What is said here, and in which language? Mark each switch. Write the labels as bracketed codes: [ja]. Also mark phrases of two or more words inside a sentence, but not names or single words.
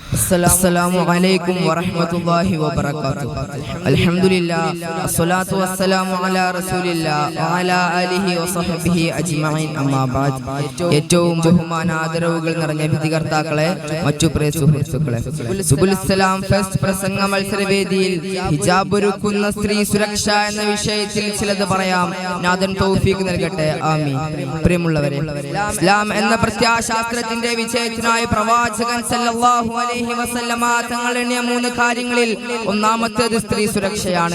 [ar] السلام عليكم ورحمة الله وبركاته. الحمد لله والصلاة والسلام على رسول الله وعلى آله وصحبه أجمعين. أما بعد. [ml] ഏറ്റവും ബഹുമാന ആദരവുകൾ നിറഞ്ഞ വിധികർത്താക്കളെ, മറ്റു പ്രിയ സുഹൃത്തുക്കളെ, സുബുൽ സലാം ഫെസ്റ്റ് പ്രസംഗ മത്സരവേദിയിൽ ഹിജാബ് ഒരുക്കുന്ന സ്ത്രീ സുരക്ഷ എന്ന വിഷയത്തിൽ ചിലത് പറയാം. നാഥൻ തൗഫീഖ് നൽകട്ടെ. ആമീൻ. പ്രിയമുള്ളവരെ, ഇസ്ലാം എന്ന പ്രത്യാശാസ്ത്രത്തിന്റെ വിജയത്തിനായി പ്രവാചകൻ [ar] صلى الله عليه وسلم [ml] തങ്ങൾ എണ്ണിയ 3 കാര്യങ്ങളിൽ ഒന്നാമത്തേത് സ്ത്രീ സുരക്ഷയാണ്.